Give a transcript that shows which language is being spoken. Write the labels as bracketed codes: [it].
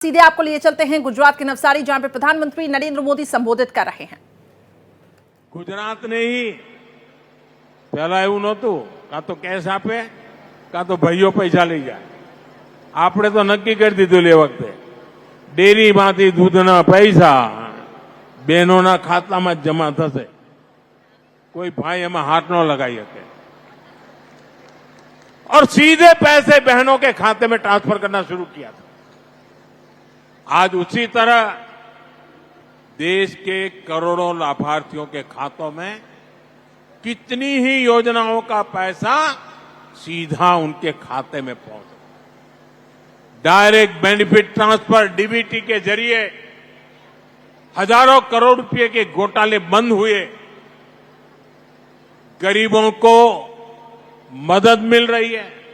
[hi] सीधे आपको लिए चलते हैं गुजरात के नवसारी, जहां पर प्रधानमंत्री नरेंद्र मोदी संबोधित कर रहे हैं। गुजरात ने ही पहला [gu] એવું નહોતું, કાં તો કેશ આપે કાં તો ભાઈઓ પૈસા લઈ જાય। આપણે તો નક્કી કરી દીધું એ વખતે ડેરીમાંથી દૂધના પૈસા બહેનોના ખાતામાં જ જમા થશે, કોઈ ભાઈ એમાં હાથ ન લગાઈ શકે [hi] और सीधे पैसे बहनों के खाते में ट्रांसफर करना शुरू किया था। आज उसी तरह देश के करोड़ों लाभार्थियों के खातों में कितनी ही योजनाओं का पैसा सीधा उनके खाते में पहुंचा। डायरेक्ट बेनिफिट ट्रांसफर डीबीटी के जरिए हजारों करोड़ रुपए के घोटाले बंद हुए, गरीबों को मदद मिल रही है।